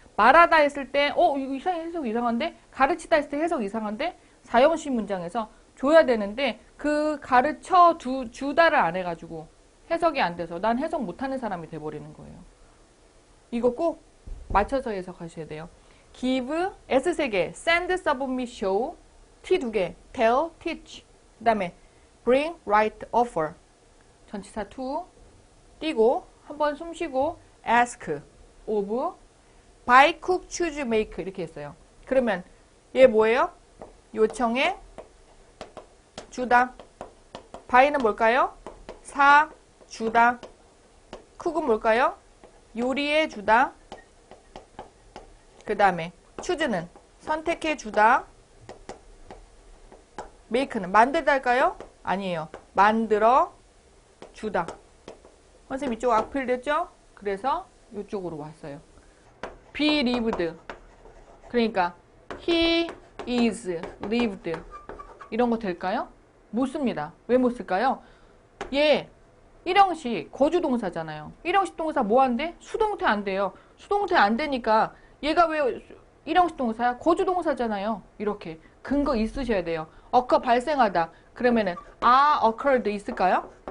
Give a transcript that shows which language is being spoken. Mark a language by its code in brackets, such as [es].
[ko] 말하다 했을 때 이거 해석 이상한데? 가르치다 했을 때 해석 이상한데? 사형식 문장에서 줘야 되는데 그 가르쳐 주다를 안 해가지고 해석이 안 돼서 난 해석 못하는 사람이 돼버리는 거예요. 이거 꼭 맞춰서 해석하셔야 돼요. [en] give, S 3개, send, submit, show, T 2개, tell, teach, [ko] 그 다음에 [en] bring, write, offer. [ko] 전치사 to, 띄고 한번 숨 쉬고 ask, of, buy, cook, choose, make 이렇게 했어요. 그러면 얘 뭐예요? 요청해, 주다. buy는 뭘까요? 사, 주다. cook은 뭘까요? 요리해 주다. 그 다음에 choose는 선택해 주다. make는 만들다 할까요? 아니에요. 만들어 주다. 선생님 이쪽 악필 됐죠? 그래서 이쪽으로 왔어요. [en] be lived. [ko] 그러니까 [en] he is lived. [ko] 이런 거 될까요? 못 씁니다. 왜 못 쓸까요? 얘 일형식 거주동사잖아요. 일형식 동사 뭐 한대? 수동태 안 돼요. 수동태 안 되니까 얘가 왜 일형식 동사야? 거주동사잖아요. 이렇게 근거 있으셔야 돼요. occur 발생하다. 그러면은 occurred 있을까요?